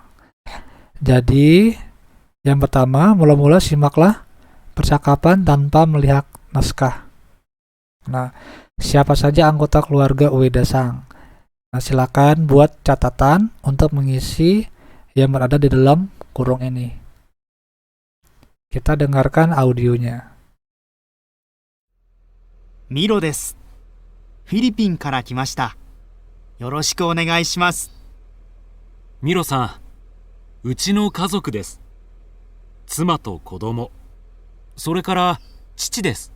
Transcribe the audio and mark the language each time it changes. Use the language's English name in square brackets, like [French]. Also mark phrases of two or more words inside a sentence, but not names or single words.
[Indonesian] Jadi, yang pertama, mula-mula simaklah percakapan tanpa melihat naskah. Nah, siapa saja anggota keluarga Ueda-san? Nah, silakan buat catatan untuk mengisi yang berada di dalam kurung ini. Kita dengarkan audionya. [Japanese] ミロです。フィリピンから来ました。よろしくお願いします。ミロさん、うちの家族です。妻と子供、それから父です。